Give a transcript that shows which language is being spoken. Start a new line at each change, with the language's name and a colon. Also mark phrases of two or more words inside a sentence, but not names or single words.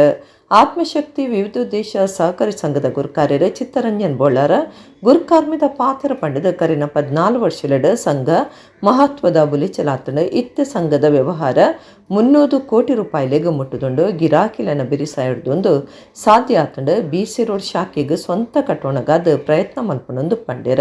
Tulu: ಆತ್ಮಶಕ್ತಿ ವಿವಿಧೋದ್ದೇಶ ಸಹಕಾರಿ ಸಂಘದ ಗುರ್ಕಾರ್ಯರು ಚಿತ್ತರಂಜನ್ ಬೋಳಾರ ಗುರ್ಕಾರ್ಮಿದ ಪಾತ್ರ ಪಂಡದ ಕರಿನ 14 ವರ್ಷಲಡ ಸಂಘ ಮಹತ್ವದ ಬುಲಿಚಲಾತಂಡ ಇತ್ತೆ ಸಂಘದ ವ್ಯವಹಾರ 300 ಕೋಟಿ ರೂಪಾಯಿಲೆಗೆ ಮುಟ್ಟುದುಂಡು ಗಿರಾಕಿಲನ ಬಿರಿಸಾಯಿಡ್ದೊಂದು ಸಾಧ್ಯ ಆತಂಡ BC ರೋಡ್ ಶಾಖೆಗೆ ಸ್ವಂತ ಕಟ್ಟೋಣಗಾದ ಪ್ರಯತ್ನ ಮಲ್ಪನೊಂದು ಪಂಡ್ಯರ.